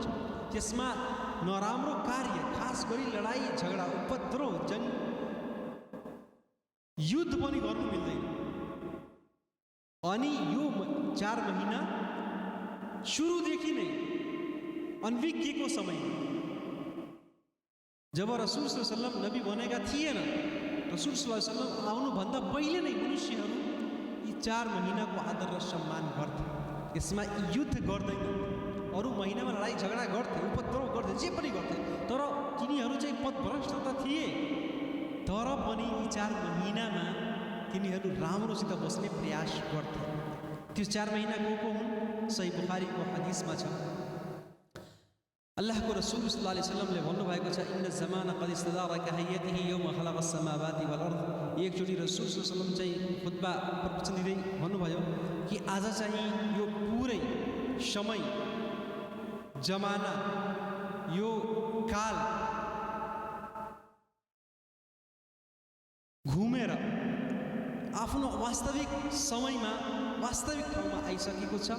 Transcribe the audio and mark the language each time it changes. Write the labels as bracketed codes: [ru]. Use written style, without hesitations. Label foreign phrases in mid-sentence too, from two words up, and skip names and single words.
[ne] त्यसमा नराम्रो कार्य, खास गरी लडाई झगडा, उपद्रव, जंग, युद्ध पनि गर्नु मिल्दैन। अनि यो 4 महिना सुरुदेखि नै अनभिज्ञको समय, जब रसूल [ar] صلى الله عليه وسلم [ne] नबी बनेका थिएन, रसूल [ar] صلى الله عليه وسلم [ne] आउनुभन्दा पहिले नै मनुष्यहरू यी 4 महिनाको आदर र सम्मान गर्थे। यसमा युद्ध गर्दैन, अरू महिनामा लडाई झगडा गर्थे, उपद्रव गर्थे, जे पनि गर्थे, तर तिनीहरू चाहिँ पथभ्रष्ट त थिए, तर पनि यी 4 महिनामा तिनीहरू राम्रोसित बस्ने प्रयास गर्थे। त्यो 4 महिना को हुन्? सही बुखारीको हदिसमा छ, अल्लाहको रसूल [ar] صلى الله عليه وسلم [ne] भन्नुभएको छ, [ar] إن الزمان قد استدار كهيئته يوم خلق السماوات والأرض. [ne] एकचोटि रसूल [ar] صلى الله عليه وسلم [ne] चाहिँ खुतबा प्रवचन दिँदै भन्नुभयो कि आज चाहिँ यो पुरै समय, जमाना, यो काल घुमेर आफ्नो वास्तविक समयमा, वास्तविक ठाउँमा आइसकेको छ।